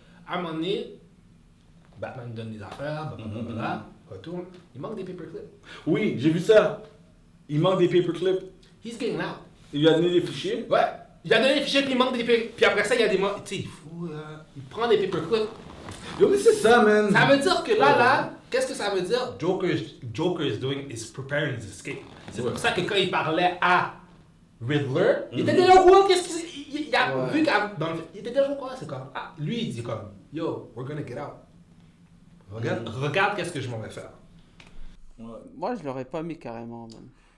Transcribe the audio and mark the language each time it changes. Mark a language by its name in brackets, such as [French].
[French] À un moment donné, Batman donne des affaires, retourne, il manque des paperclips. Oui, j'ai vu ça. Il manque des paperclips. [English] He's getting out. [French] Il lui a donné des fichiers. Ouais. Il a donné des fichiers puis il manque des paperclips. Puis après ça, il y a des mots. Tu sais, il prend des paperclips. Yo, mais c'est ça, man. Ça veut dire que là, qu'est-ce que ça veut dire? [English] Joker is doing is preparing his escape. [French] C'est pour ça que quand il parlait à Riddler, il était déjà au courant qu'est-ce qu'il a vu il était déjà au courant, c'est comme lui il dit comme [English] yo, we're gonna get out. [French] Regarde qu'est-ce que je m'en vais faire. Moi, je l'aurais pas mis carrément, man.